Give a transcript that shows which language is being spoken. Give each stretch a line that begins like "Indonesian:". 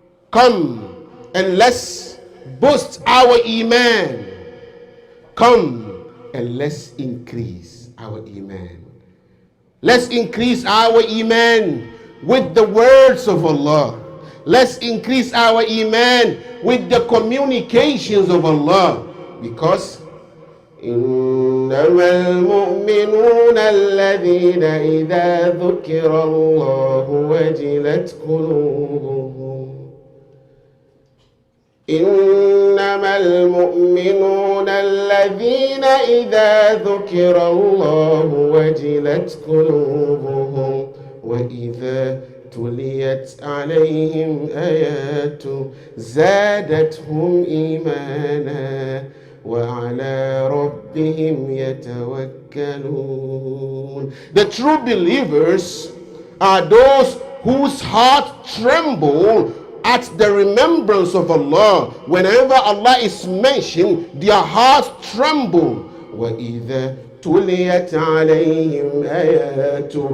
English: Come and let's boost our iman. Come and let's increase our iman. Let's increase our iman with the words of Allah. Let's increase our iman with the communications of Allah, because
Arabic: إنما المؤمنون الذين إذا ذكر الله وجلت قلوبهم إنما المؤمنون الذين إذا ذكر الله وجلت قلوبهم وإذا تليت عليهم آيات زادتهم إيمانا وعلى ربهم يتوكلون.
English: The true believers are those whose heart tremble at the remembrance of Allah. Whenever Allah is mentioned, their hearts tremble.
Arabic: وَإِذَا تُلِيَتْ عَلَيْهِمْ آيَاتُ.